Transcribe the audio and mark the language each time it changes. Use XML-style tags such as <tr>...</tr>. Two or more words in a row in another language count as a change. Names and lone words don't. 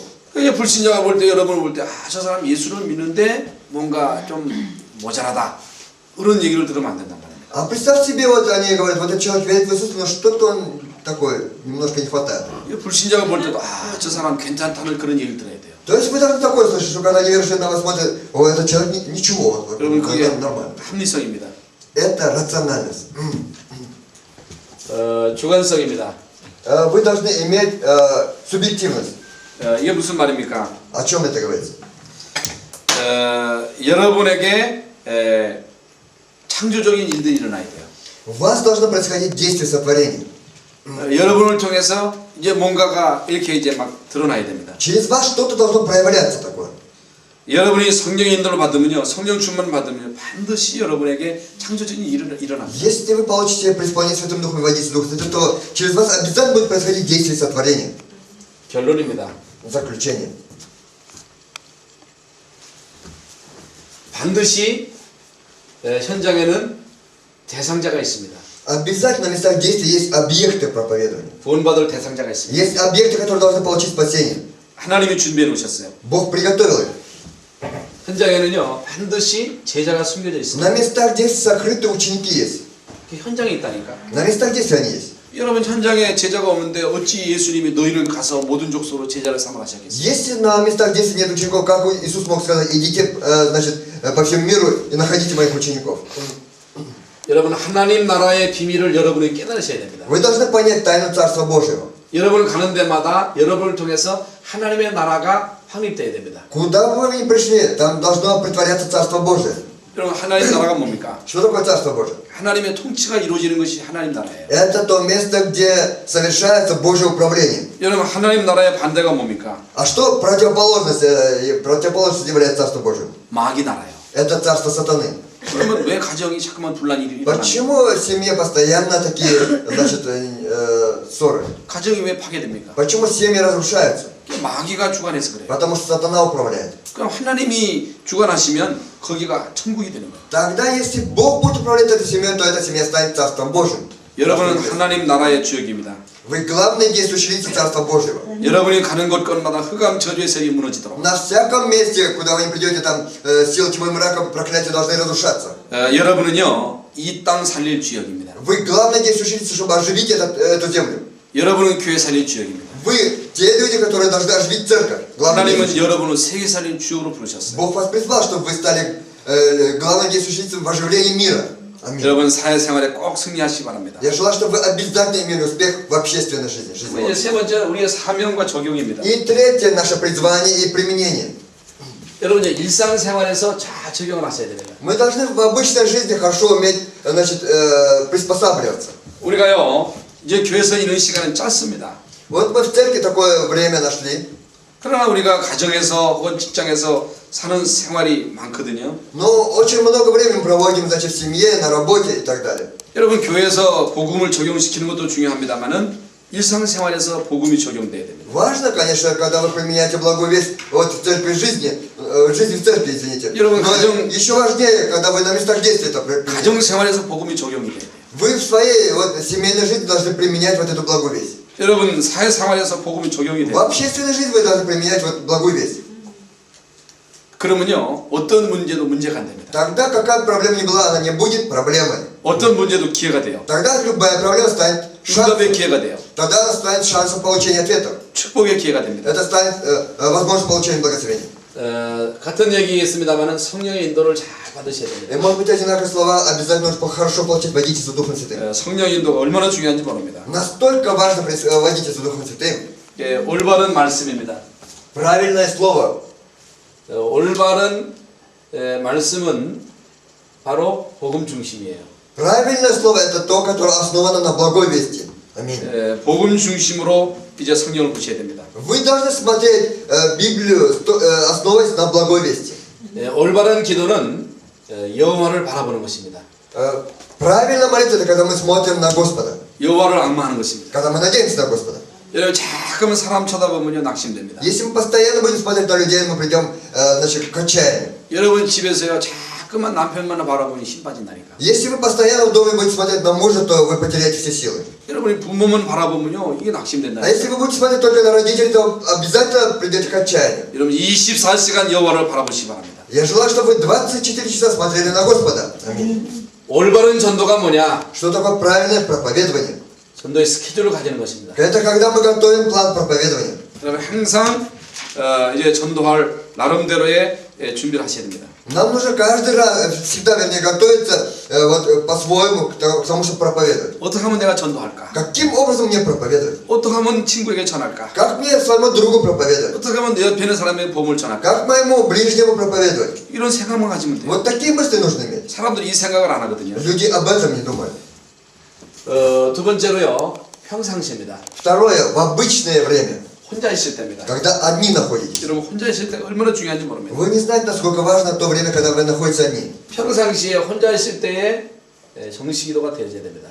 <ko>그러니까 불신자가 볼 때 여러분을 볼 때 저 사람 예수를 믿는데 뭔가 좀 모자라다. 그런 얘기를 들으면 안 된단 말입니다.</ko> <ru>А представь себе, вот они говорят, вот этот человек верит в Иисуса, но что-то он такой, немножко не хватает.</ru> <ko>불신자가 볼 때도 저 사람 괜찮다는 그런 얘기를 들어야 돼요.</ko> <ru>То есть вы должны такое слышать, что когда неверующие на вас смотрят, о, этот человек ничего, вот,</ru> <ko>여러분 그게</ko> <ru>это нормально.</ru> <ko>합리성입니다.</ko> <ru>Это рациональность.</ru> <ko>주관성입니다.</ko> <ru>Вы должны иметь субъективность.</ru> <ko>이게 무슨 말입니까?</ko> <ru>О чем это говорится?</ru> <ko>여러분에게 창조적인 일들이 일어나야 돼요.</ko> <ru>У вас должно происходить действие сотворения.</ru> <ko>여러분을 통해서 이제 뭔가가 이렇게 이제 막 드러나야 됩니다.</ko> <ru>Через вас что-то должно проявляться такое.</ru> <ko>여러분이 성령의 인도를 받으면요, 성령 충만을 받으면 반드시 여러분에게 창조적인 일이 일어납니다.</ko> <ru>Если вы получите преисполнение Святым Духом и водите Дух Святой, то через вас обязательно будет происходить действие сотворения.</ru> <ko>결론입니다.</ko> <ru>Заключение.</ru> <ko>반드시 현장에는 대상자가 있습니다.</ko> <ru>Обязательно на местах действия есть объекты проповедования.</ru> <ko>구원받을 대상자가 있습니다.</ko> <ru>Есть объекты, которые должны получить спасение.</ru> <ko>하나님이 준비해 놓으셨어요.</ko> <ru>Бог приготовил их.</ru> <ko>현장에는요 반드시 제자가 숨겨져 있습니다.</ko> <ru>На местах действия сокрыты ученики есть.</ru> <ko>그 현장에 있다니까.</ko> <ru>На местах действия они есть.</ru> <ko>여러분 현장에 제자가 없는데 어찌 예수님이 너희를 가서 모든 족속으로 제자를 삼아 하셨겠어요?</ko> <ru>Если на местах действия нет учеников, как Иисус мог сказать, идите, значит, по всему миру и находите моих учеников.</ru> <ko>여러분 하나님 나라의 비밀을 여러분이 깨달으셔야 됩니다.</ko> <ru>Вы должны понять тайну Царства Божьего.</ru> <ko>여러분을 가는 데마다 여러분을 통해서 하나님의 나라가 확립돼야 됩니다.</ko> <ru>Куда бы вы ни пришли, там должно притворяться Царство Божие.</ru> <ko>여러분 하나님 나라가 뭡니까?</ko> <ru>Что такое Царство Божие?</ru> <ko>하나님의 통치가 이루어지는 것이 하나님 나라예요.</ko> <ru>Это то место, где совершается Божье управление.</ru> <ko>여러분 하나님 나라의 반대가 뭡니까?</ko> <ru>А что противоположность является Царству Божьему?</ru> <ko>마귀 나라예요.</ko> <ru>Это Царство Сатаны.</ru> <ko>그러면 왜 가정이 자꾸만 분란이 일어나요?</ko> <ru>Почему в семье постоянно такие, значит, ссоры?</ru> <ko>가정이 왜 파괴됩니까?</ko> <ru>Почему семьи разрушаются?</ru> <ko>마귀가 주관해서 그래요.</ko> <ru>Потому что сатана управляет.</ru> <ko>그럼 하나님이 주관하시면 거기가 천국이 되는 거예요.</ko> <ru>Тогда, если Бог будет управлять этой семьей, то эта семья станет Царством Божьим.</ru> <ko>여러분은 하나님 나라의 주역입니다.</ko> <ru>Вы главные действующие лица Царства Божьего.</ru> <ko>여러분이 가는 곳곳마다 흑암 저주의 세력이 무너지도록</ko> <ru>На всяком месте, куда вы не придете, там силы тьмы и мрака, проклятия должны разрушаться.</ru> <ko>여러분은요 이 땅 살릴 주역입니다.</ko> <ru>Вы главные действующие лица, чтобы оживить эту землю.</ru> <ko>여러분은 교회 살릴 주역입니다.</ko> <ru>Вы те люди, которые должны оживить церковь.</ru> <ko>하나님은 여러분을 세계 살릴 주역으로 부르셨어요.</ko> <ru>Бог вас призвал, чтобы вы стали главным действующим лицом в оживлении мира. Аминь.</ru> <ko>여러분 사회생활에 꼭 승리하시기 바랍니다.</ko> <ru>Я желаю, чтобы вы обязательно имели успех в общественной жизни.</ru> <ko>이제 세 번째 우리의 사명과 적용입니다.</ko> <ru>И третье, наше призвание и применение.</ru> <ko>여러분 이제 일상생활에서 잘 적용을 하셔야 됩니다.</ko> <ru>Мы должны в обычной жизни хорошо уметь, значит, приспосабливаться.</ru> <ko>우리가요 이제 교회에서 있는 시간은 짧습니다.</ko> <ru>Вот мы в церкви такое время нашли.</ru> <ko>그러나 우리가 가정에서 혹은 직장에서 사는 생활이 많거든요.</ko> <ru>Но очень много времени проводим, значит, в семье, на работе и так далее.</ru> <ko>여러분 교회에서 복음을 적용시키는 것도 중요합니다만은 일상생활에서 복음이 적용돼야 됩니다.</ko> <ru>Важно, конечно, когда вы применяете благую весть вот в церкви жизни, жизни в церкви, извините.</ru> <ko>여러분,</ko> <ru>Но еще важнее, когда вы на местах действия это применяете.</ru> <ko>가정생활에서 복음이 적용이 돼야 돼요.</ko> <ru>Вы в своей вот, семейной жизни должны применять вот эту благую весть.</ru> <ko>여러분 사회생활에서 복음이 적용이</ko> <ru>В</ru> <ko>돼요.</ko> <ru>общественной жизни вы должны применять вот благую весть.</ru> <ko>그러면요 어떤 문제도 문제가 안 됩니다.</ko> <ru>Тогда какая бы проблема ни была, она не будет проблемой.</ru> <ko>어떤 문제도 기회가 돼요.</ko> <ru>Тогда любая проблема станет</ru> <ko>응답의</ko> <ru>шансом.</ru> <ko>기회가 돼요.</ko> <ru>Тогда она станет шансом получения ответов.</ru> <ko>축복의 기회가 됩니다.</ko> <ru>Это станет возможность получения благословения.</ru> <ko>같은 얘기겠습니다만은 성령의 인도를 잘 받으셔야 됩니다.</ko> <ru>И может быть одинаковые слова, обязательно нужно хорошо получить, водитесь за Духом Святым.</ru> <ko>성령 인도가 얼마나 중요한지 모릅니다.</ko> <ru>Настолько важно водитесь за Духом Святым.</ru> <ko>올바른 말씀입니다.</ko> <ru>Правильное слово.</ru> <ko>올바른 말씀은 바로 복음 중심이에요.</ko> <ru>Правильное слово это то, которое основано на благой вести. Аминь.</ru> <ko>복음 중심으로 이제 성경을 보셔야 됩니다.</ko> <ru>Вы должны смотреть Библию, основываясь на благой вести.</ru> <ko>올바른 기도는 여호와를 바라보는 것입니다.</ko> <ru>Правильно молиться это когда мы смотрим на Господа.</ru> <ko>여호와를 앙망하는 것입니다.</ko> <ru>Когда мы надеемся на Господа.</ru> <ko>여러분 자꾸만 사람 쳐다보면요 낙심됩니다.</ko> <ru>Если мы постоянно будем смотреть на людей, мы придем, значит, к отчаянию.</ru> <ko>여러분 집에서요 자꾸만 남편만 바라보니 힘 빠진다니까.</ko> <ru>Если вы постоянно в доме будете смотреть на мужа, то вы потеряете все силы.</ru> <ko>여러분이 부모만 바라보면요 이게</ko> <ru>А</ru> <ko>낙심된다.</ko> <ru>если вы будете смотреть только на родителей, то обязательно придете к отчаянию.</ru> <ko>여러분 24시간 여호와를 바라보시기 바랍니다.</ko> <ru>Я желаю, чтобы вы 24 часа смотрели на Господа. Аминь.</ru> <ko>올바른 전도가 뭐냐?</ko> <ru>Что такое правильное проповедование?</ru> <ko>전도의 스케줄을 가지는 것입니다.</ko> <ru>Это когда мы готовим план проповедования.</ru> <ko>여러분 항상 이제 전도할 나름대로의 준비를 하셔야 됩니다.</ko> <ru>Нам нужно каждый раз, всегда, вернее, готовиться вот, по-своему к тому, чтобы проповедовать.</ru> <ko>어떻게 하면 내가 전도할까?</ko> <ru>Каким образом мне проповедовать?</ru> <ko>어떻게 하면 친구에게 전할까?</ko> <ru>Как мне своему другу проповедовать?</ru> <ko>어떻게 하면 내 옆에 있는 사람에게 복음을 전할까?</ko> <ru>Как моему ближнему проповедовать?</ru> <ko>이런 생각만 가지면 돼요.</ko> <ru>Вот такие мысли нужно иметь.</ru> <ko>사람들이 이 생각을 안 하거든요.</ko> <ru>Люди об этом не думают.</ru> <ko>두 번째로요, 평상시입니다.</ko> <ru>Второе, в обычное время,</ru> <ko>혼자 있을 때입니다.</ko> <ru>когда одни находитесь.</ru> <ko>여러분 혼자 있을 때 얼마나 중요한지 모릅니다.</ko> <ru>Вы не знаете, насколько важно то время, когда вы находитесь одни.</ru> <ko>평상시에 혼자 있을 때에 정식기도가 되어야 됩니다.</ko>